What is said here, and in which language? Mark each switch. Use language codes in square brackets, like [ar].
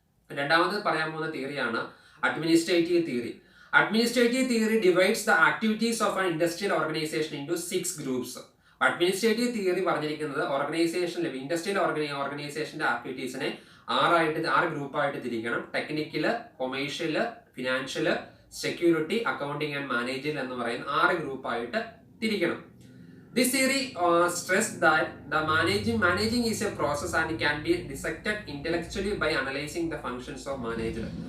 [ml] രണ്ടാമത് പറയാൻ പോകുന്ന തിയറിയാണ് administrative theory. [en] Administrative theory divides the activities of an industrial organization into 6 groups. [ml] Administrative theory പറഞ്ഞിരിക്കുന്നത് ഓർഗനൈസേഷനിൽ, ഇൻഡസ്ട്രിയൽ ഓർഗനൈസേഷന്റെ ആക്ടിവിറ്റീസിനെ 6 ഗ്രൂപ്പായിട്ട് തിരിക്കണം. Technical, കൊമേഴ്ഷ്യല്, ഫിനാൻഷ്യല്, security, accounting and manager എന്ന് പറയുന്ന 6 ഗ്രൂപ്പായിട്ട് തിരിക്കണം. [en] This theory stressed that the managing is a process and can be dissected intellectually by analyzing the functions of manager.